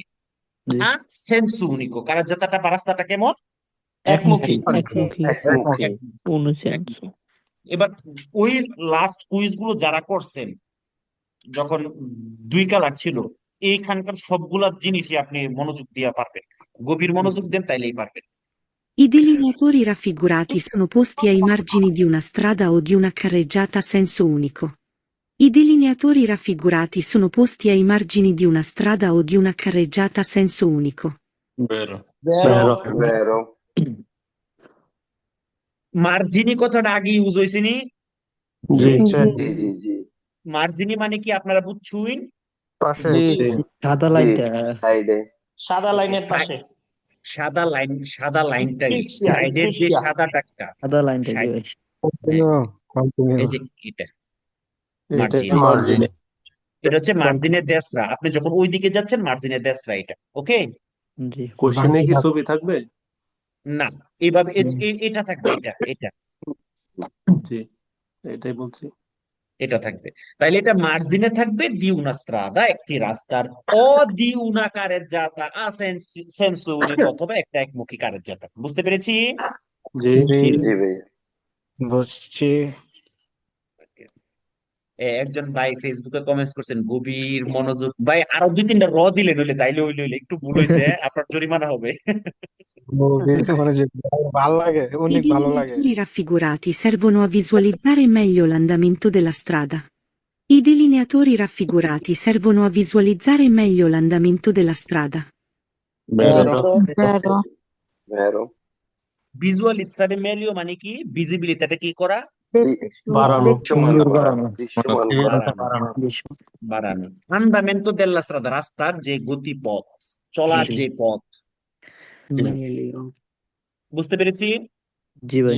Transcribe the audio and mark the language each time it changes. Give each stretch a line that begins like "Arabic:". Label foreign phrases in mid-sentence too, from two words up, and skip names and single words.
Bangla: আর
Italian: senso unico,
Bangla: কারাজ্জাতাটা বা রাস্তাটা কেমন? একমুখী। একমুখী। একমুখী। এবার ওই লাস্ট কুইজ গুলো যারা করছেন, যখন 2 কালার ছিল, এইখানকার সবগুলা জিনিসই আপনি মনোযোগ দিয়ে পারবেন, গভীর মনোযোগ দেন তাইলেই পারবেন।
Italian: I delineatori raffigurati sono posti ai margini di una strada o di una carreggiata a senso unico. I delineatori raffigurati sono posti ai margini di una strada o di una carreggiata a senso unico. Vero. vero,
Bangla: মার্জিনি কথাটা আগে ইউজ হয়েছে নি? জি জি, মার্জিনি মানে কি আপনারা বুঝছুইন? পাশে সাদা জি, লাইনটা সাইডে, সাদা লাইনের পাশে। সাদা লাইনটাই,
Italian: Striscia,
Bangla: সাইডের যে
Italian: striscia.
Bangla: সাদা টাকটা, সাদা লাইনটা জি ভাই এই যে এটা এটা মার্জিন, মার্জিন। এটা হচ্ছে মার্জিনের দেশরা। আপনি যখন ওই দিকে যাচ্ছেন মার্জিনের দেশরা এটা, ওকে? জি কোশ্চেনে কি ছবি থাকবে? না, এইভাবে এটা থাকবে, এটা জি, এটাই বলছি। এটা থাকবে। তাইলে এটা মার্জিনে থাকবে
Italian: di una strada,
Bangla: একটি রাস্তার,
Italian: o di una carreggiata a senso unico,
Bangla: অথবা একটা একমুখী কারেজ্জাতা। বুঝতে পেরেছি? জি জি ভাইয়া, বুঝছি। একজন ভাই ফেসবুকে কমেন্টস করছেন গভীর মনোযোগ। ভাই আরো 2-3টা দিলেন হইলে, তাইলে হইলে একটু ভুল হয়েছে, আপনার জরিমানা হবে। ভালো লাগে, I অনেক ভালো লাগে।
Italian: delineatori raffigurati servono a visualizzare meglio l'andamento della strada. I delineatori raffigurati servono a visualizzare meglio l'andamento della strada. vero, visualizzare meglio
Bangla: মানে কি? ভিজিবিলিটিটা কি করা? বাড়ানো। দৃশ্যমান করা, বাড়ানো। দৃশ্যমান করা, বাড়ানো।
Italian: andamento della strada,
Bangla: রাস্তার যে গতিপথ, চলার জি। যে পথ। বুঝতে পেরেছি? জি ভাই